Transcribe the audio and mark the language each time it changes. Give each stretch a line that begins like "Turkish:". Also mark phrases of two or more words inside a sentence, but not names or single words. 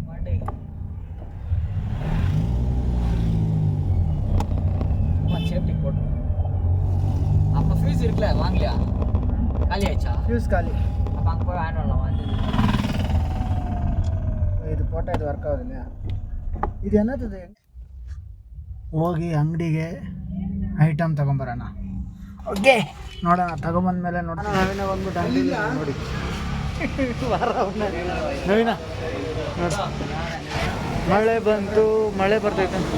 Tamil: சேஃப்டி போட்டு வாங்கலையா காலி ஆயிடுச்சா
Kannada: ಫ್ಯೂಸ್ ಖಾಲಿ.
Tamil: அப்போ அங்கே போய் வாங்கிட்டு வரலாம் வந்து
Kannada: ಇದು ಫೋಟೋ ಇದು ವರ್ಕ್ ಆಗೋದಿಲ್ಲ. ಇದು ಏನತ್ತದೆ? ಹೋಗಿ ಅಂಗಡಿಗೆ ಐಟಮ್ ತೊಗೊಂಬರೋಣ. ಓಕೆ ನೋಡೋಣ. ತಗೊಂಬಂದ್ಮೇಲೆ ನೋಡೋಣ. ನವೀನ ಬಂದ್ಬಿಟ್ಟು ಅಂಗಡಿಲಿ ನೋಡಿ ನವೀನ ನೋಡ ಮಳೆ ಬಂತು, ಮಳೆ ಬರ್ತೈತೆ.